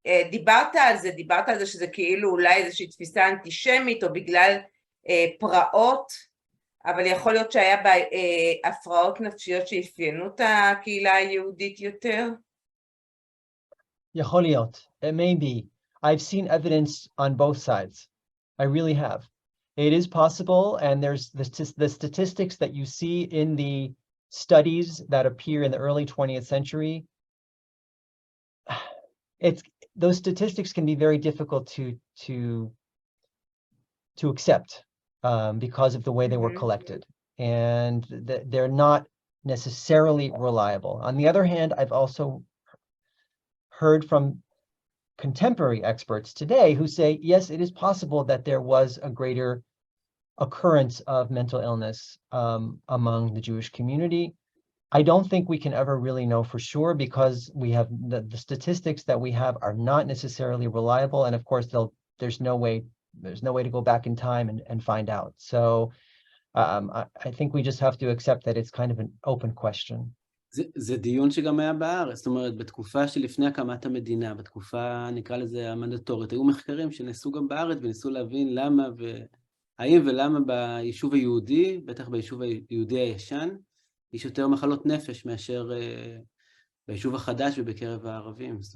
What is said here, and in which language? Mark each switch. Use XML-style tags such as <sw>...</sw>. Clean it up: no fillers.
<he>דיברת על זה שזה כאילו אולי איזושהי תפיסה אנטישמית או בגלל פרעות, אבל יכול להיות שהיה בהפרעות נפשיות שאפיינו את הקהילה היהודית יותר? יכול להיות.</he> <en>It may be. I've seen evidence on both sides. I really have. It is possible, and there's the statistics that you see in the studies that appear in the early 20th century. Those statistics can be very difficult to accept because of the way they were collected, and they're not necessarily reliable. On the other hand, I've also heard from contemporary experts today who say, yes, it is possible that there was a greater occurrence of mental illness among the Jewish community. I don't think we can ever really know for sure because we have the statistics that we have are not necessarily reliable, and of course there's no way to go back in time and find out. So I think we just have to accept that it's kind of an open question.</en> <he>זה דיון שגם היה בארץ, זאת אומרת, בתקופה שלפני הקמת המדינה, בתקופה, נקרא לזה, המנדטורית, היו מחקרים שנעשו גם בארץ וניסו להבין למה האם ולמה ביישוב היהודי, בטח ביישוב היהודי הישן, יש יותר מחלות נפש מאשר ביישוב החדש ובקרב הערבים.</he>